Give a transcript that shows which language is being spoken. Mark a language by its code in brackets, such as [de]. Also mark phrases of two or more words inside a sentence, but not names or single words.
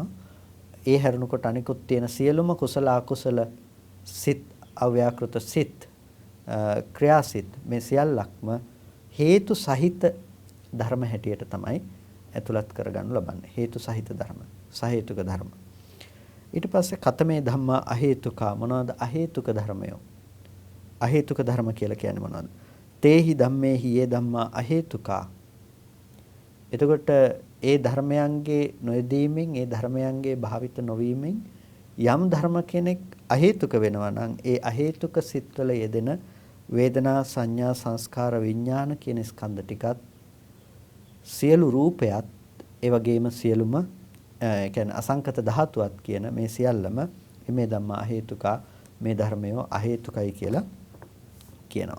[si] ඒ හැරුණකොට අනිකුත් තියෙන සියලුම කුසල අකුසල සිත් අව්‍යාකෘත සිත් ක්‍රියාසිත මේ සියල්ලක්ම හේතු සහිත ධර්ම හැටියට තමයි ඇතුළත් කරගනු ලබන්නේ. හේතු සහිත ධර්ම, සහේතුක ධර්ම. ඊට පස්සේ [pi] කතමේ ධම්මා අහේතුකා [si] මොනවද අහේතුක ධර්මය? අහේතුක ධර්ම කියලා කියන්නේ මොනවද? [pi] තේහි ධම්මේහි යේ ධම්මා අහේතුකා. [si] එතකොට ඒ ධර්මයන්ගේ නොයදීමෙන් ඒ ධර්මයන්ගේ භාවිත නොවීමෙන් යම් ධර්ම කෙනෙක් අහේතුක වෙනවා නම් ඒ අහේතුක සිත්වල යෙදෙන වේදනා සංඥා සංස්කාර විඥාන කියන ස්කන්ධ ටිකත් සියලු රූපයත් ඒ වගේම සියලුම ඒ කියන්නේ අසංකත ධාතුවත් කියන මේ සියල්ලම මේ [pi] ධම්මා අහේතුකා [si] මේ ධර්මය අහේතුකයි කියලා කියනවා.